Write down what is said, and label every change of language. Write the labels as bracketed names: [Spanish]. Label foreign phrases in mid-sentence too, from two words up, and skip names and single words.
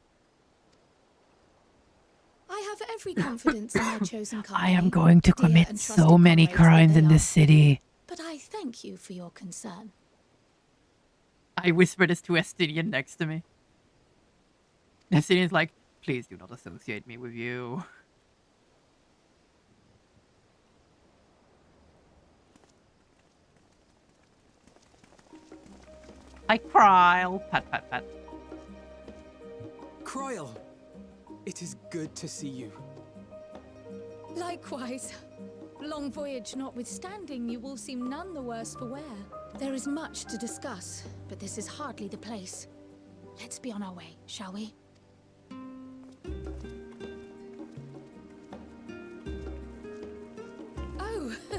[English] I have every confidence in my chosen company. I am going to commit so many crimes in this city. But I thank you for your concern. I whisper this to Estinian next to me. Estinian's like, please do not associate me with you. Hi, Kryl. Pat, pat, pat. Kryl, it is good to see you. Likewise. Long voyage notwithstanding, you will seem none the worse for wear. There is much to discuss, but this is hardly the place. Let's be on our way, shall we? Oh!